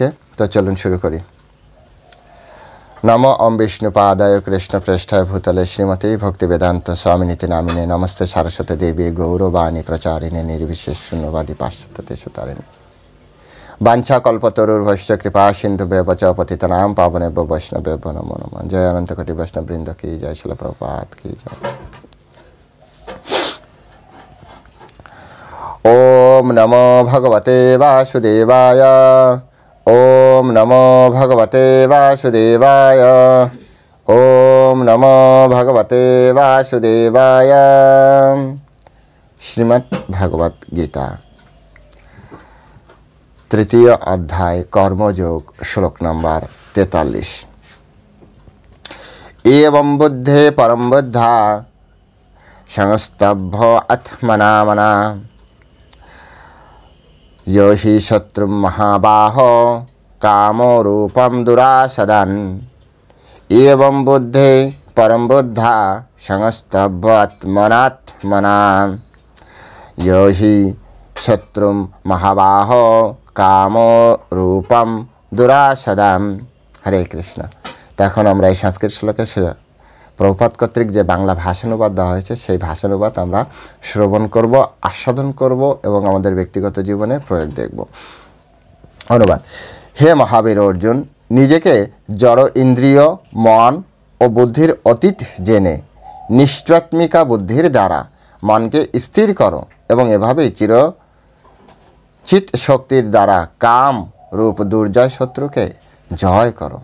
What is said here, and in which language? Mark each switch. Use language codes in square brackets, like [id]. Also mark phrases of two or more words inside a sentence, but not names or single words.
[bn] তো চলুন শুরু করি। [sa] নমো ওম বিষ্ণুপাদায় কৃষ্ণ প্রেষ্ঠায় ভূতলে শ্রীমতী ভক্তি বেদান্ত স্বামিনীতি নামিনে নমস্তে সারস্বতী দেবী গৌরবাণী প্রচারিণে নির্বিশেষ শূন্যবাদী পাশ্চাত্য দেশতারিণী বাঞ্ছা কল্পতরুর্ভশ্চ কৃপা সিন্ধুভ্যেব চ পতিতানাং পাবনেভ্যো বৈষ্ণবেভ্যো নমো নমঃ। [bn] জয় অনন্ত কোটি বৈষ্ণববৃন্দ কি জয়, শিল প্রভুপাদ কি জয়। [sa] ওম নমো ভগবতে বাসুদেবায়। ওম নমো ভগবতে বাসুদেবায়। ওম নমো ভগবতে বাসুদেবায়। [bn] শ্রীমদ্ ভাগবত গীতা তৃতীয় অধ্যায় কর্মযোগ, শ্লোক নম্বর 43। [sa] এবং বুদ্ধে পরম বুদ্ধা সংস্তভ্য আত্মনা মনা यो हि शत्रुं महाबाहो कामो रूपं दुरासदन्। एवं बुद्धे परम बुद्धा संस्तभ्यात्मनात्मना यो हि शत्रुं महाबाहो कामो रूपं दुरासदम्। हरे कृष्ण। [bn] তো এখন আমরা এই সংস্কৃত শ্লোকের প্রভুপাদ কর্তৃক যে বাংলা ভাষানুবাদ দেওয়া হয়েছে সেই ভাষানুবাদ আমরা শ্রবণ করব, আস্বাদন করব এবং আমাদের ব্যক্তিগত জীবনে প্রয়োগ দেখব। অনুবাদ। হে মহাবীর অর্জুন, নিজেকে জড় ইন্দ্রিয়, মন ও বুদ্ধির অতীত জেনে নিশ্চাত্মিকা বুদ্ধির দ্বারা মনকে স্থির করো এবং এভাবেই চিত শক্তির দ্বারা কাম রূপ দুর্জয় শত্রুকে জয় করো।